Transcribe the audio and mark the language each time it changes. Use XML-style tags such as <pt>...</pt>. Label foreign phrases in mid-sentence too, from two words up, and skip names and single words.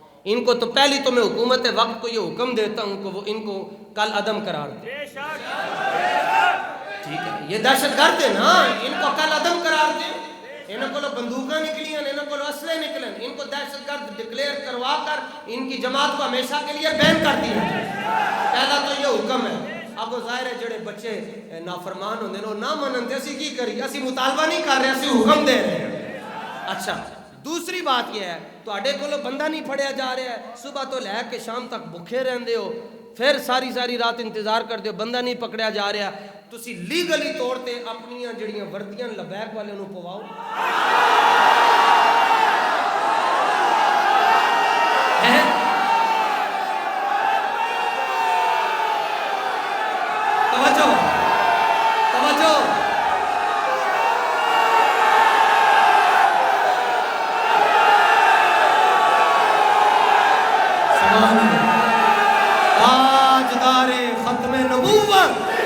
<ur>ان کو تو پہلی تو میں حکومت وقت کو یہ حکم دیتا ہوں کہ وہ ان کو کل عدم قرار دے، ٹھیک ہے، یہ دہشت گرد ہے نا، ان کو کل عدم قرار دیں، انہوں کو بندوقیں نکلی ہیں، انہوں کو اسلحے نکلے ہیں، ان کو دہشت گرد ڈکلیئر کروا کر ان کی جماعت کو ہمیشہ کے لیے بین کر دیا۔ پہلا تو یہ حکم ہے۔</ur> <pa>اب وہ ظاہر ہے جڑے بچے نافرمان ہوندے نے نہ منن تے اسی کی کری، اسی مطالبہ نہیں کر رہے، اسی حکم دے رہے ہیں۔</pa> <ur>اچھا دوسری بات یہ ہے</ur> <pa>تواڈے کولو بندہ نہیں پھڑیا جا رہا ہے، صبح تو لے کے شام تک بھوکے رہندے ہو،</pa> <ur>پھر ساری رات انتظار کرتے ہو،</ur> <pa>بندہ نہیں پکڑیا جا رہا، تسی لیگلی طور تے اپنیاں جڑیاں وردیاں لبیک والے نوں پواؤ۔</pa> <ur>توجہ تاجدار ختم نبوت</ur>